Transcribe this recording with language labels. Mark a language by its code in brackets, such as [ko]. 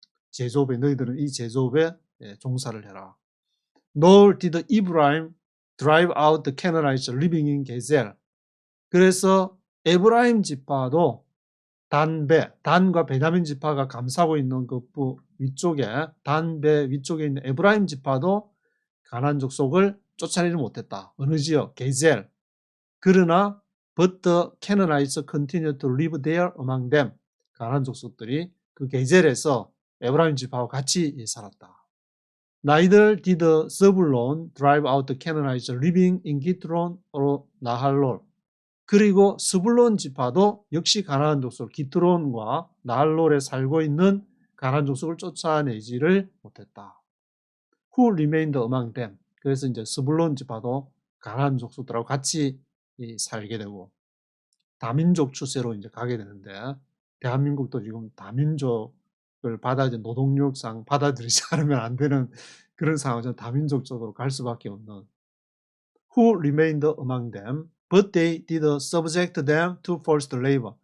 [ko] 제조업에 너희들은 이 제조업에 종사를 해라. [en] Nor did Ephraim drive out the Canaanites living in Gezer. [ko] 그래서 에브라임 지파도 단과 베냐민 지파가 감싸고 있는 그 위쪽에 단배 위쪽에 있는 에브라임 지파도 가나안 족속을 쫓아내지 못했다. 어느 지역? 게젤. 그러나 [en] but the Canaanites continued to live there among them. [ko] 가나안 족속들이 그 게젤에서 에브라임 지파와 같이 살았다. [en] Neither did Zebulun drive out the Canaanites living in Gitron or Nahalol. [ko] 그리고 스불론 지파도 역시 가나안 족속 기트론과 나할롤에 살고 있는 가나안 족속을 쫓아내지를 못했다. [en] Who remained among them? [ko] 그래서 이제 스불론 지파도 가나안 족속들하고 같이 살게 되고 다민족 추세로 이제 가게 되는데 대한민국도 지금 다민족을 노동력상 받아들이지 않으면 안 되는 그런 상황에서 다민족 쪽으로 갈 수밖에 없는 [en] Who remained among them? But they did subject them to forced labor.